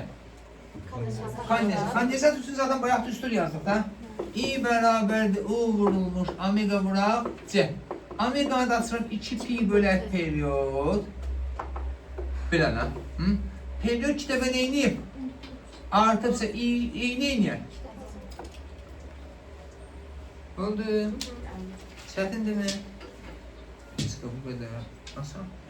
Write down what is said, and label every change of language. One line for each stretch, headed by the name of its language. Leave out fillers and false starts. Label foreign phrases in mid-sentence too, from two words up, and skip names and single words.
Azerbaijani: Kondensat. Kondensat üçün zaten bayaq düstur yazdık da. I bərabərdir U vurulmuş omega vuraq C. Omega da sırf 2 pi bölək periyod. Belə də. Periyod 2 dəfə neyini? Artıbsa I neyini? Oldu. Çətindir mi? Sıkı bu qədər. Nasıl?